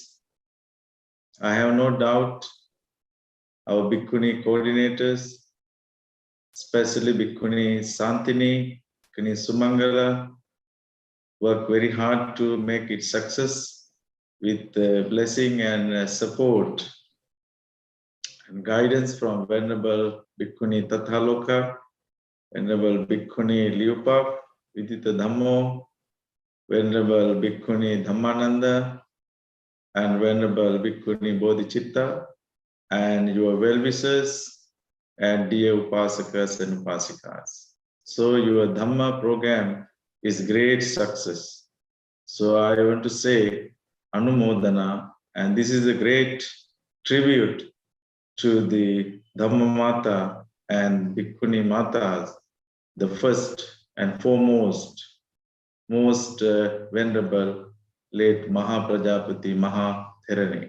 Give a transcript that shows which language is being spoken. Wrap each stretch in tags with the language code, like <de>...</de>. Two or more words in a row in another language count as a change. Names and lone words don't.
<en>I have no doubt our Bhikkhuni coordinators, especially Bhikkhuni Santini, Bhikkhuni Sumangala, work very hard to make it success with blessing and support and guidance from Venerable Bhikkhuni Tathaloka, Venerable Bhikkhuni Liupa, Vidita Dhammo, Venerable Bhikkhuni Dhammananda, and Venerable Bhikkhuni Bodhicitta, and your well-wishers and dear Upasakas and Upasikas. So your Dhamma program is great success. So I want to say Anumodana, and this is a great tribute to the Dhamma Mata and Bhikkhuni Matas, the first and foremost, most venerable late Mahāpajāpatī Mahātherani.</en>